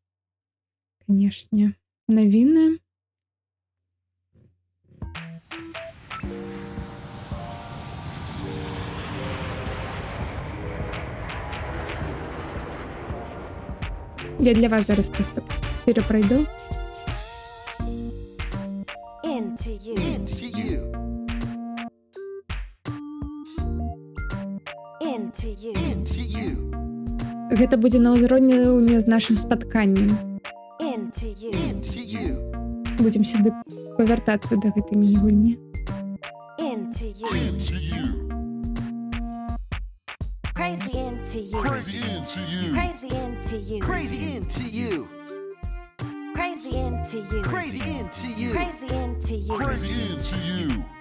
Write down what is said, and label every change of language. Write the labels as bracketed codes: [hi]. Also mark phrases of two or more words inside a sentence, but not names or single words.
[be] Канешне. Навіны. Я для вас зараз просто перепройду. [en] Into you. Into you. Into you. Into you. [be] Гэта будзе на ўзроўні з нашым спатканнем. [en] Into you. Into you. [be] Будзем сюды павяртацца да гэтай міні-гульні. [en] Into you. Into you. Crazy into you. Crazy into you. Crazy into you. Crazy into you. Crazy into you. Crazy into you. Crazy into you. Crazy into you.